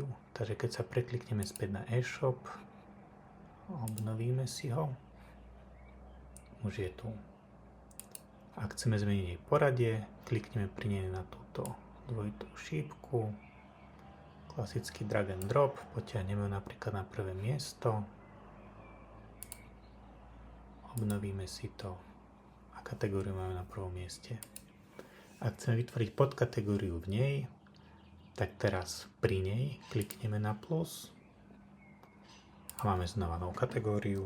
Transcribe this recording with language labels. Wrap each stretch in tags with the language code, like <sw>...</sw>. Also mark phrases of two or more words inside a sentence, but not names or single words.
<sk>Takže keď sa preklikneme späť na e-shop, obnovíme si ho, už je tu. Ak chceme zmeniť jej poradie, klikneme pri nej na túto dvojitú šípku, klasický</sk> <en>drag and drop,</en> <sk>potiahneme ho napríklad na prvé miesto, obnovíme si to a kategóriu máme na prvom mieste. Ak chceme vytvoriť podkategóriu v nej, tak teraz pri nej klikneme na plus a máme znova novú kategóriu.</sk>